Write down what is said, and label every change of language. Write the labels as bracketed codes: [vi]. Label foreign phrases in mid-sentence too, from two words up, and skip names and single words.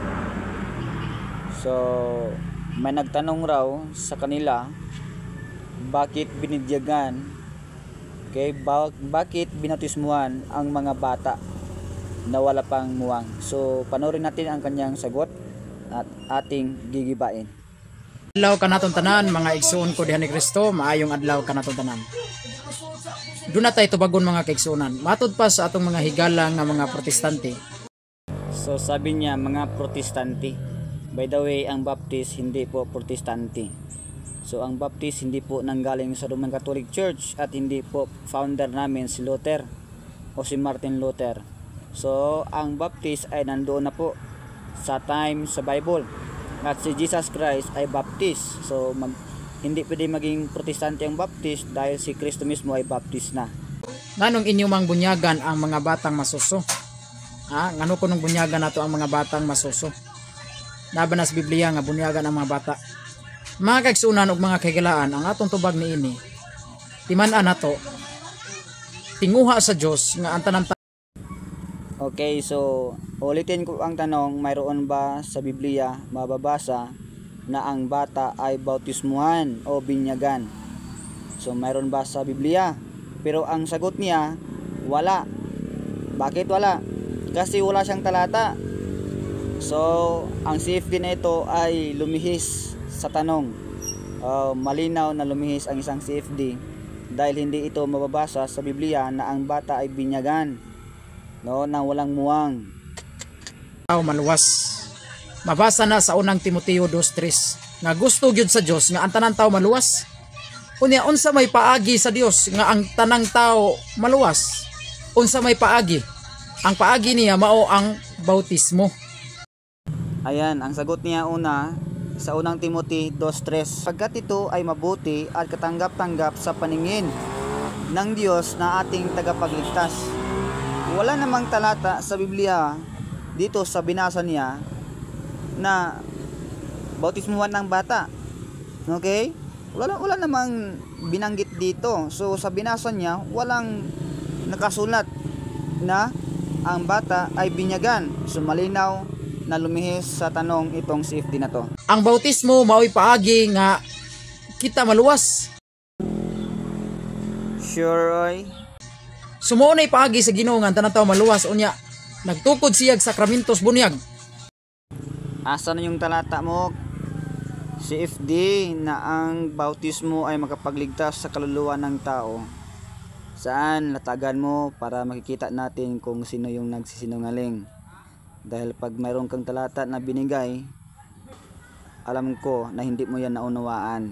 [tl] So may nagtanong raw sa kanila, bakit binidyagan, bakit binatismuhan ang mga bata na wala pang muwang. So panoorin natin ang kanyang sagot at ating gigibain. [ceb] Adlaw kanaton tanan mga igsoon ko diha ni Kristo, maayong adlaw kanaton tanan. Duna tay tubagon mga kaigsuonan. Matud pa sa atong mga higala nga mga protestante. [tl] So sabi niya mga protestante. [en] By the way, [tl] ang Baptist hindi po protestante. So ang Baptist hindi po nanggaling sa Roman Catholic Church at hindi po founder namin si Luther o si Martin Luther. So ang Baptist ay nandoon na po sa time sa Bible. At si Jesus Christ ay Baptist. So hindi pwede maging protestante ang Baptist dahil si Kristo mismo ay Baptist na. [ceb] Nganong inyo mang bunyagan ang mga batang masuso? Ngano ko nung bunyagan nato ang mga batang masuso? Laban sa Biblia nga bunyagan ang mga bata. Mga kaigsuonan ug mga kaigalaan, ang atong tubag niini timan-an nato tinguha sa Dios nga ang tanan. [tl] Okay, so ulitin ko ang tanong, mayroon ba sa Biblia mababasa na ang bata ay bautismuhan o binyagan? So mayroon ba sa Biblia? Pero ang sagot niya, wala. Bakit wala? Kasi wala siyang talata. So ang safety na ito ay lumihis sa tanong. Malinaw na lumihis ang isang safety dahil hindi ito mababasa sa Biblia na ang bata ay binyagan, no, nang walang muwang. [ceb] Maluwas. Mabasa na sa unang Timoteo 2:3 nga gusto gyud sa Dios nga ang tanang tao maluwas. Unya unsa may paagi sa Dios nga ang tanang tao maluwas? Unsa may paagi? Ang paagi niya mao ang bautismo. [tl] Ayan, ang sagot niya una sa unang Timoteo 2:3. Pagkat ito ay mabuti at katanggap-tanggap sa paningin ng Diyos na ating tagapagligtas. Wala namang talata sa Biblia dito sa binasa niya na bautismuhan ng bata. Okay? Wala namang binanggit dito. So sa binasa niya, walang nakasulat na ang bata ay binyagan. So malinaw na lumihis sa tanong itong safety na to. [ceb] Ang bautismo mao'y paagi nga kita maluwas. [en] Sure, Roy? [ceb] Sumo na ipaagi sa Ginoo nga tanang tawo maluwas, unya nagtukod siyag sakramentos bunyag. [tl] Asa na yung talata mo? CFD na ang bautismo ay makapagligtas sa kaluluwa ng tao. Saan? Latagan mo para makikita natin kung sino yung nagsisinungaling. Dahil pag mayroon kang talata na binigay, alam ko na hindi mo yan naunawaan.